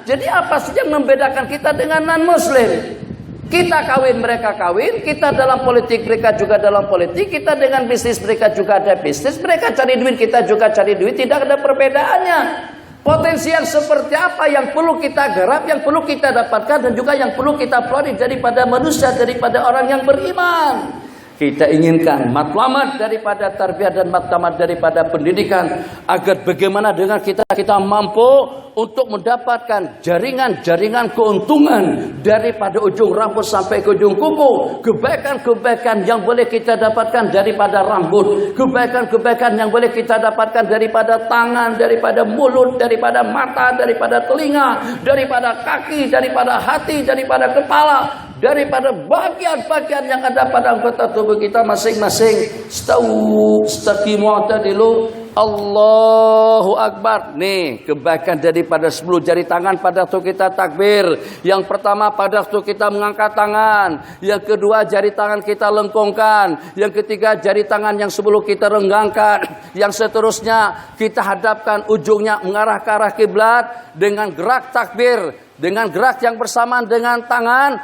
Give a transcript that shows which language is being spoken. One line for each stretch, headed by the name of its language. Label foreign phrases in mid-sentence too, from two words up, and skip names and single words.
Indonesian: Jadi apa sih yang membedakan kita dengan non-muslim? Kita kawin, mereka kawin, kita dalam politik, mereka juga dalam politik, kita dengan bisnis, mereka juga ada bisnis, mereka cari duit, kita juga cari duit, tidak ada perbedaannya. Potensi yang seperti apa yang perlu kita garap, yang perlu kita dapatkan, dan juga yang perlu kita pelajari daripada manusia, daripada orang yang beriman. Kita inginkan matlamat daripada tarbiyah dan matlamat daripada pendidikan, agar bagaimana dengan kita mampu untuk mendapatkan jaringan-jaringan keuntungan daripada ujung rambut sampai ke ujung kuku. Kebaikan-kebaikan yang boleh kita dapatkan daripada rambut, kebaikan-kebaikan yang boleh kita dapatkan daripada tangan, daripada mulut, daripada mata, daripada telinga, daripada kaki, daripada hati, daripada kepala, daripada bagian-bagian yang ada pada anggota tubuh kita masing-masing.
Arabic: Istaqimu i'tadilu. Allahu Akbar.
Indonesian: Nih, kebaikan daripada 10 jari tangan pada waktu kita takbir. Yang pertama pada waktu kita mengangkat tangan. Yang kedua jari tangan kita lengkungkan. Yang ketiga jari tangan yang sebelum kita renggangkan. Yang seterusnya kita hadapkan ujungnya mengarah ke arah kiblat dengan gerak takbir, dengan gerak yang bersamaan dengan tangan.